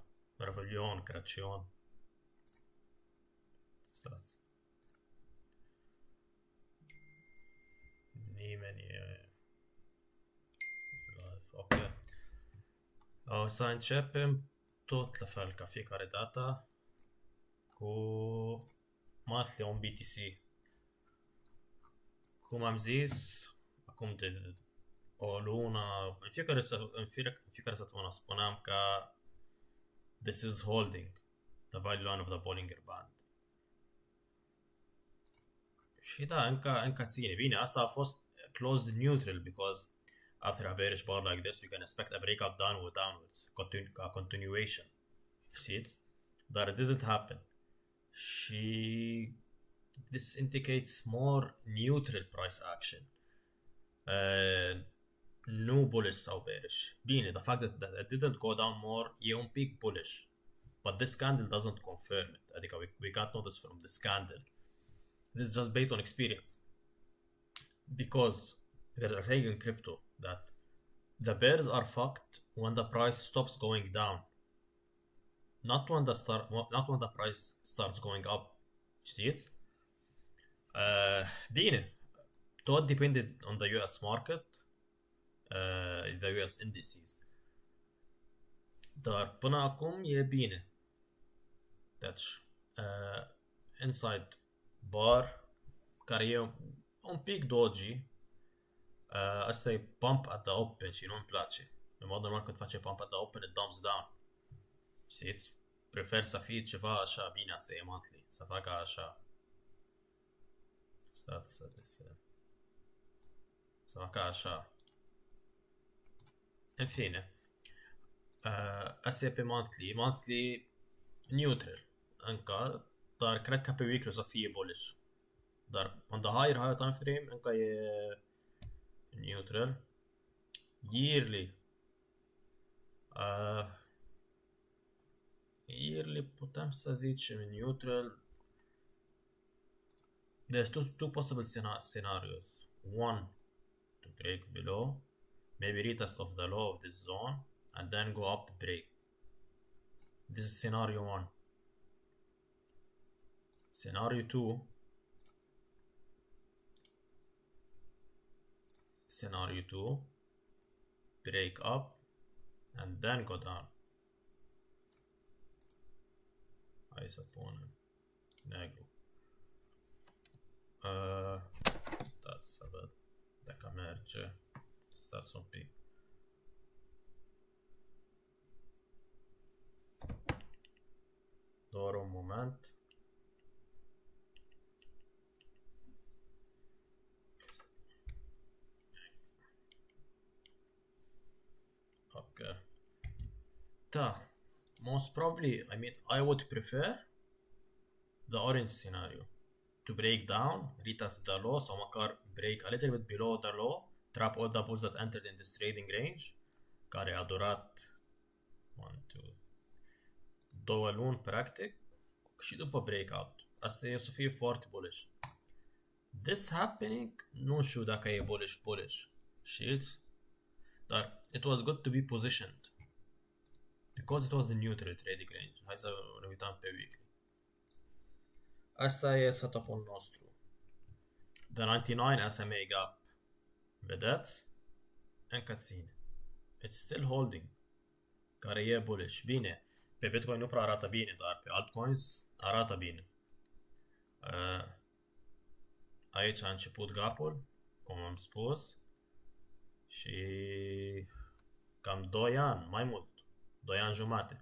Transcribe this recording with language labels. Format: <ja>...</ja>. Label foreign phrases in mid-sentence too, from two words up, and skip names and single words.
<ro>Revelion, Crăciun? Stați. Nimeni e... live. Ok. O să începem tot la fel ca fiecare dată cu</ro> <en>monthly on BTC.</en> <ro>Cum am zis, acum de o lună, în fiecare săptămână spuneam că</ro> <en>this is holding the value line of the Bollinger Band.</en> <ro>Și da, încă ține. Bine, asta a fost</ro> <en>closed neutral because after a bearish bar like this, we can expect a breakout downwards, continuation.</en> <ro>Știți? Dar</ro> <en>it didn't happen. Și this indicates more neutral price action.</en> <ro>Nu bullish sau bearish. Bine,</ro> <en>the fact that it didn't go down more</en> <ro>e un pic</ro> <en>bullish. But this candle doesn't confirm it. Adică we can't know this from this candle. This is just based on experience. Because there's a saying in crypto that the bears are fucked when the price stops going down. Not when the price starts going up.</en> <ro>Știți? Bine. Tot depende</ro> <en>on the US market, the US indices.</en> <ro>Dar până acum e bine. Deci,</ro> <en>inside bar,</en> <ro>care e un pic dodgy. Asta e</ro> <en>pump at the open</en> <ro>și nu-mi place. În mod normal când face</ro> <en>pump at the open, it dumps down.</en> <ro>Știți? Prefer să fie ceva așa bine, asta e monthly. Să facă așa. Stați să facă așa. În fine. Asta e pe monthly.</ro> <en>Monthly neutral.</en> <ro>Încă. Dar cred că pe weekly o să fie bullish. Dar</ro> <en>on the higher time frame</en> <ro>încă e neutral. Yearly. Yearly putem să zicem neutral.</ro> <en>There's two possible scenarios. One, to break below, maybe retest of the low of this zone, and then go up break. This is scenario one. Scenario two. Scenario two, break up, and then go down.</en> <ro>Hai să punem negru. Stați să văd dacă merge. Stați un pic. Doar un moment. Ok. Da.</ro> <en>Most probably, I mean, I would prefer the orange scenario. To break down, retest the low,</en> <ro>sau măcar</ro> <en>break a little bit below the low, trap all the bulls that entered in this trading range,</en> <ro>care a durat 2 luni, practic, și după breakout. Asta e o să fie foarte bullish.</ro> <en>This happening,</en> <ro>nu știu dacă e bullish, știți?</ro> <en>Dar it was good to be positioned. Because it was the neutral trading range.</en> <ro>Hai să ne uităm pe weekly. Asta e setup-ul nostru.</ro> <en>The 99 SMA gap.</en> <ro>Vedeți? Încă ține.</ro> <en>It's still holding.</en> <ro>Care e bullish. Bine. Pe Bitcoin nu prea arată bine, dar pe altcoins arată bine. Aici a început gapul, cum am spus. Și cam 2 ani, mai mult. 2 ani jumate.</ro>